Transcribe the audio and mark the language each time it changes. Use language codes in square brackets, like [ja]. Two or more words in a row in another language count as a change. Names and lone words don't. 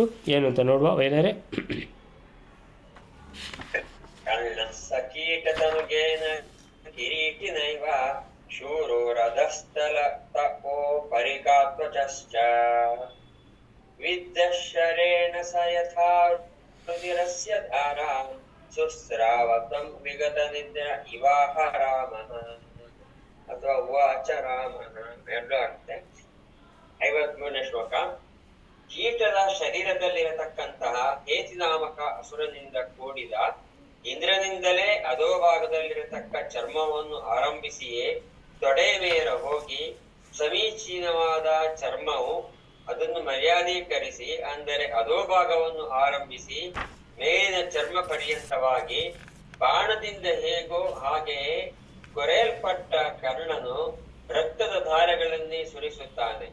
[kn] ಏನು ಅಂತ ನೋಡುವ ವೈನರೇ. [sa] ಕೀಟತನುಗೇನ ಕಿರೀಟಿನೈವ ಶೂರೋರಧಸ್ಥಲ ತಪೋ ಪರಿಕಾತ್ವಚಶ್ಚ ವಿದ್ಯಶರೇಣ ಸ ಯಥಾ ರುಧಿರಸ್ಯ ಧಾರಾ ಸುಸ್ರಾವತಂ ವಿಗತ ನಿದ್ರ ಇವಾಹ ರಾಮಃ ಅಥವಾ ಉವಾಚ ರಾಮಃ [kn] ಎರಡು ಅರ್ಥ. 53ನೇ ಶ್ಲೋಕ. ಕೀಟದ ಶರೀರದಲ್ಲಿರತಕ್ಕಂತಹ ಹೇತಿನಾಮಕ ಅಸುರನಿಂದ ಕೂಡಿದ ಇಂದ್ರನಿಂದಲೇ ಅಧೋಭಾಗದಲ್ಲಿರತಕ್ಕ ಚರ್ಮವನ್ನು ಆರಂಭಿಸಿಯೇ ತೊಡೆಯ ಮೇರ ಹೋಗಿ ಸಮೀಚೀನವಾದ ಚರ್ಮವು ಅದನ್ನು ಮರ್ಯಾದೀಕರಿಸಿ, ಅಂದರೆ ಅಧೋಭಾಗವನ್ನು ಆರಂಭಿಸಿ ಮೇಲಿನ ಚರ್ಮ ಪರ್ಯಂತವಾಗಿ ಬಾಣದಿಂದ ಹೇಗೋ ಹಾಗೆಯೇ ಕೊರೆಯಲ್ಪಟ್ಟ ಕರ್ಣನು ರಕ್ತದ ಧಾರೆಗಳನ್ನೇ ಸುರಿಸುತ್ತಾನೆ.